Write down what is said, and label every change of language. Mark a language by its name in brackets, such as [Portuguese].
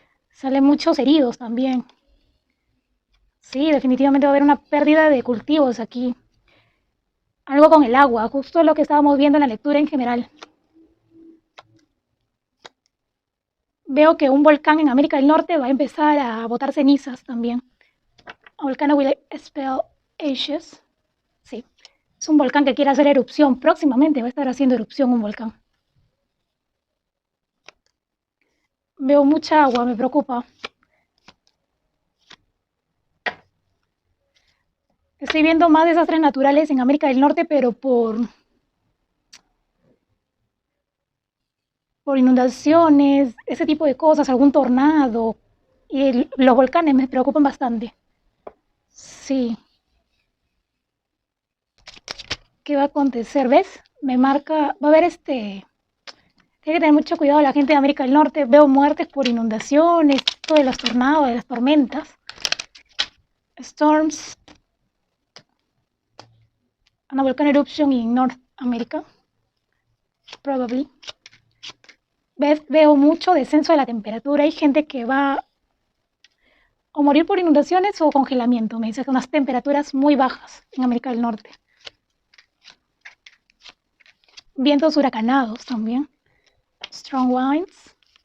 [Spanish] Salen muchos heridos también. Sí, definitivamente va a haber una pérdida de cultivos aquí. Algo con el agua, justo lo que estábamos viendo en la lectura en general. Veo que un volcán en América del Norte va a empezar a botar cenizas también. [English] A volcano will expel ashes. [Spanish] Sí, es un volcán que quiere hacer erupción. Próximamente va a estar haciendo erupción un volcán. Veo mucha agua, me preocupa. Estoy viendo más desastres naturales en América del Norte, pero por inundaciones, ese tipo de cosas, algún tornado. Y los volcanes me preocupan bastante. Sí, ¿qué va a acontecer? ¿Ves? Me marca, va a haber tiene que tener mucho cuidado la gente de América del Norte. Veo muertes por inundaciones, todo de los tornados, de las tormentas. [English] Storms, and a volcano eruption in North America. Probably. [Spanish] Veo mucho descenso de la temperatura. Hay gente que va o morir por inundaciones o congelamiento. Me dice que unas temperaturas muy bajas en América del Norte. Vientos huracanados también. [English] Strong winds.